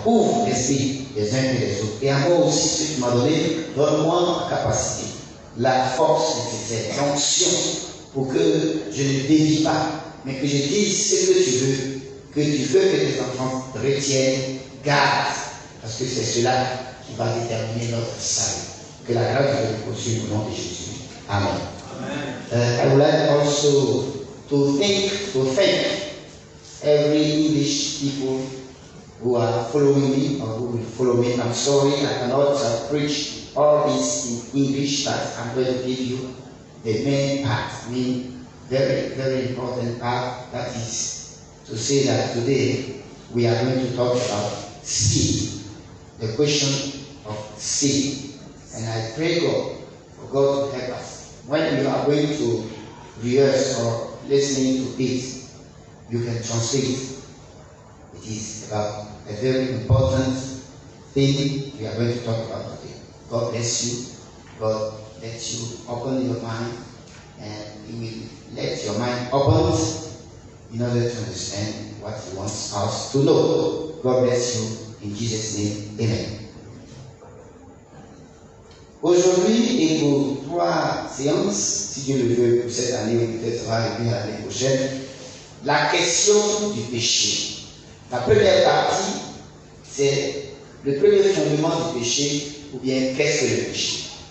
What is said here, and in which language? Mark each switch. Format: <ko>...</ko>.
<fr>Ouvre l'esprit les uns et les autres. Et à moi aussi, ce que tu m'as donné, donne-moi la capacité, la force nécessaire, l'onction pour que je ne dévie pas, mais que je dise ce que tu veux que tes enfants retiennent, gardent, parce que c'est cela qui va déterminer notre salut. Que la grâce de Dieu poursuive au nom de Jésus. Amen.</fr> <en>I would like also to thank every English people who are following me or who will follow me. I'm sorry I cannot preach all this in English, but I'm going to give you the main part, very, very important part, that is to say that today we are going to talk about sin, the question of sin. And I pray God for God to help us. When you are going to rehearse or listening to it, you can translate. It is about a very important thing we are going to talk about today. God bless you. God let you open your mind, and He will let your mind open in order to understand what He wants us to know. God bless you. In Jesus' name, amen.</en> <fr>Aujourd'hui et pour 3 séances, si Dieu le veut, pour cette année ou peut-être ça va arriver l'année prochaine, la question du péché. La première partie, c'est le premier fondement du péché, ou bien qu'est-ce que le péché.</fr>